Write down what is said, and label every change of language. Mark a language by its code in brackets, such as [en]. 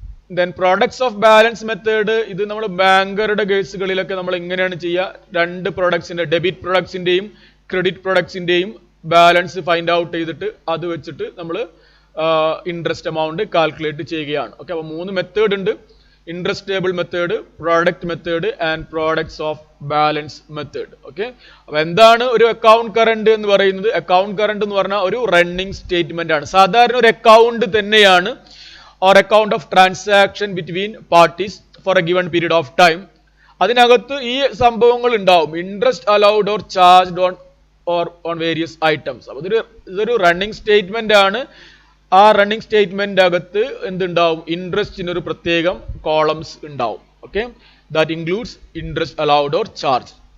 [ml] Then products of balance method, ഇത് നമ്മൾ ബാങ്കറുടെ കേസുകളിലൊക്കെ നമ്മൾ എങ്ങനെയാണ് ചെയ്യുക, രണ്ട് പ്രൊഡക്ട്സിന്റെ debit പ്രൊഡക്ട്സിന്റെയും credit പ്രൊഡക്ട്സിന്റെയും balance find out ചെയ്തിട്ട് അത് വെച്ചിട്ട് നമ്മൾ ഇൻട്രസ്റ്റ് എമൗണ്ട് കാൽക്കുലേറ്റ് ചെയ്യുകയാണ്. ഓക്കെ, അപ്പോൾ 3 മെത്തേഡ് ഉണ്ട്: interest table method, product method and products of balance method. Okay, അപ്പോൾ എന്താണ് ഒരു അക്കൗണ്ട് കറണ്ട് എന്ന് പറയുന്നത്? അക്കൗണ്ട് കറണ്ട് എന്ന് പറഞ്ഞാൽ ഒരു റണ്ണിങ് സ്റ്റേറ്റ്മെന്റ് ആണ്. സാധാരണ ഒരു അക്കൗണ്ട് തന്നെയാണ് [en] or account of transaction between parties for a given period of time. [ml] അതിനകത്ത് ഈ സംഭവങ്ങൾ ഉണ്ടാവും: [en] Interest allowed or charged on various items. [ml] അപ്പോൾ ഇതൊരു റണ്ണിങ് സ്റ്റേറ്റ്മെന്റ് ആണ്. ആ റണ്ണിങ് സ്റ്റേറ്റ്മെന്റ് അകത്ത് എന്തുണ്ടാവും? ഇൻട്രസ്റ്റിനൊരു പ്രത്യേകം കോളംസ് ഉണ്ടാവും. Okay, [en] That includes interest allowed or charge.